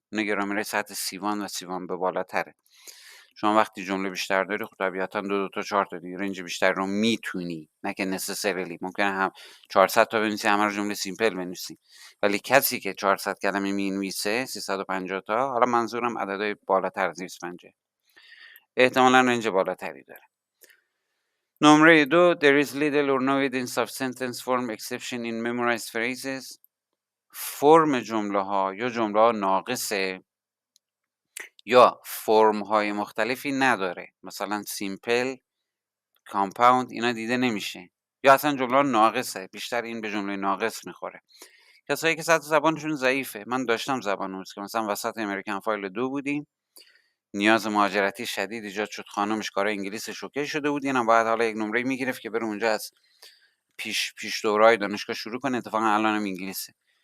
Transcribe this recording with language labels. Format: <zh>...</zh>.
<fa>اون گرامر سطح C1 و C1 به بالاتره. شما وقتی جمله بیشتر داری خب طبیعتا 2 تا 4 تا دیگه رنج بیشتر رو میتونی، نه که نسسریلی. ممکنه هم 400 تا بنویسی، همه رو جمله سیمپل بنویسی، ولی کسی که 400 کلمه مینویسه 350 تا، حالا منظورم عددهای بالاتر از 250، احتمالاً رنج بالاتری داره. نمره 2</fa> <en>there is little or no evidence of sentence form exception in memorized phrases.</en> <fa>فرم جمله ها یا جمله ها ناقصه یا فرم های مختلفی نداره، مثلا سیمپل، کامپاوند، اینا دیده نمیشه، یا اصلا جمله ها ناقصه، بیشتر این به جمله ناقص میخوره. کسایی که سطح زبانشون ضعیفه، من داشتم زبان آموز که مثلا وسط امریکن فایل 2 بودیم، نیاز مهاجرتی شدید ایجاد شد، خانمش کار انگلیس شوکه شده بود، اینم باید حالا یک نمره میگرفت که بره اونجا از پیش دورهای دانشگاه شروع کنه، اتفاقا الانم انگلیسه.</fa>